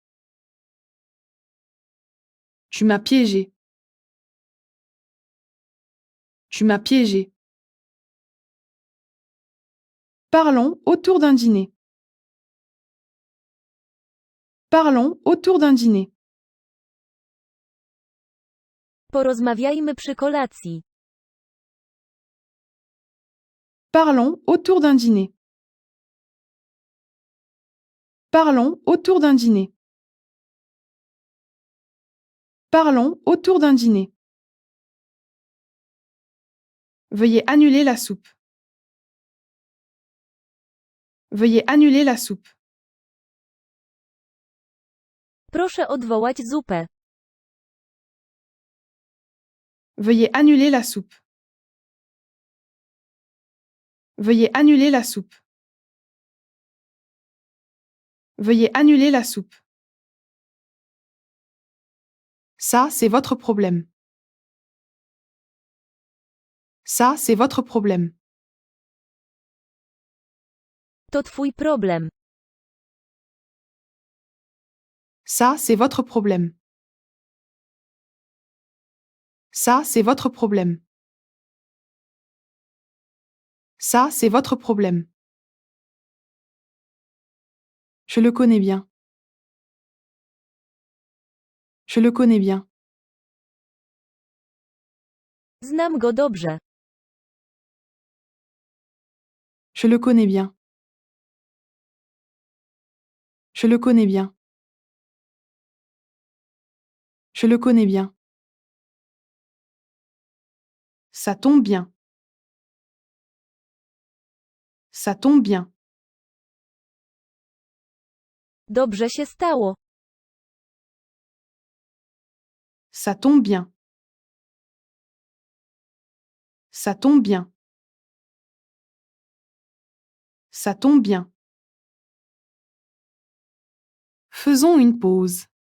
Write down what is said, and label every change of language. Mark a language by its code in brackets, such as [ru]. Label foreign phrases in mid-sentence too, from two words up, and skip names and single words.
[fr] Tu m'as piégé. Tu m'as piégé. Parlons autour d'un dîner. Parlons autour d'un dîner. [pl] Porozmawiajmy przy kolacji. [fr] Parlons autour d'un dîner. Parlons autour d'un dîner. Parlons autour d'un dîner. Veuillez annuler la soupe. Veuillez annuler la soupe. [pl] Proszę odwołać zupę. [fr] Veuillez annuler la soupe. Veuillez annuler la soupe. Veuillez annuler la soupe. Ça, c'est votre problème. Ça, c'est votre problème. [pl] To twój problem. [fr] Ça, c'est votre problème. Ça, c'est votre problème. Ça, c'est votre problème. Je le connais bien. Je le connais bien. [pl] Znam go dobrze. [fr] Je le connais bien. Je le connais bien. Je le connais bien. Ça tombe bien. Ça tombe bien. [pl] Dobrze się stało. [fr] Ça tombe bien. Ça tombe bien. Ça tombe bien. Faisons une pause.